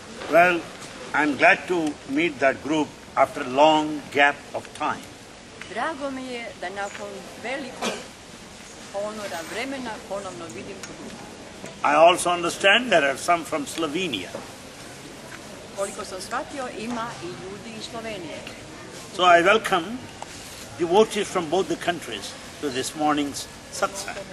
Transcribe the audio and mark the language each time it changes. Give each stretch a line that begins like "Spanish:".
English: Well, I'm glad to meet that group after a long gap of time.
Croatian: Drago mi je da nakon velikog ponora vremena ponovno vidim tu grupu.
English: I also understand there are some from Slovenia.
Croatian: Koliko sam shvatio, ima i ljudi iz Slovenije.
English: So I welcome devotees from both the countries to this morning's Satsang.